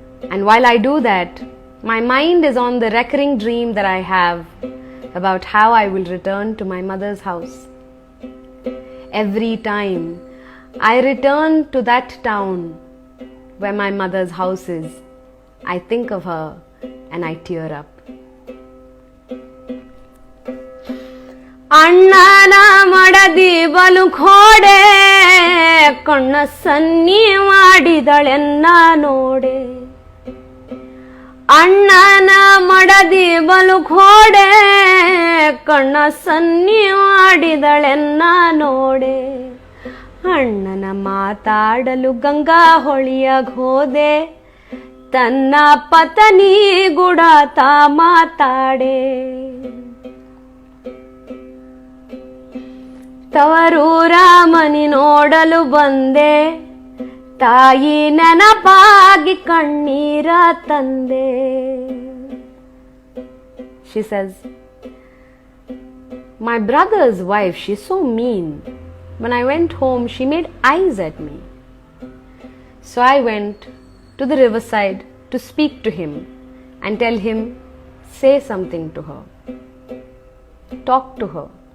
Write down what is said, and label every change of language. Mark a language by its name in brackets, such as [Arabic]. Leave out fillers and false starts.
[English] And while I do that, my mind is on the recurring dream that I have about how I will return to my mother's house. Every time I return to that town where my mother's house is, I think of her and I tear up. [Kannada] ಅಣ್ಣನ ಮಡದಿ ಬಲು ಖೋಡೆ ಕಣ್ಣ ಸನ್ನಿ ಮಾಡಿದಳೆನ್ನ ನೋಡೆ ಅಣ್ಣನ ಮಡದಿ ಬಲು ಖೋಡೆ ಕಣ್ಣ ಸನ್ನಿ ಮಾಡಿದಳೆನ್ನ ನೋಡೆ ಅಣ್ಣನ ಮಾತಾಡಲು ಗಂಗಾ ಹೊಳಿಯಾಗ ಹೋದೆ ತನ್ನ ಪತ್ನಿ ಗುಡಾತ ಮಾತಾಡೆ ತವರೂರ ಮನಿ ನೋಡಲು ಬಂದೆ ತಾಯಿ ನೆನಪಾಗಿ ಕಣ್ಣೀರ ತಂದೆ. [English] She says, my brother's wife, she's so mean. When I went home, she made eyes at me. So I went to the riverside to speak to him and tell him, say something to her. Talk to her.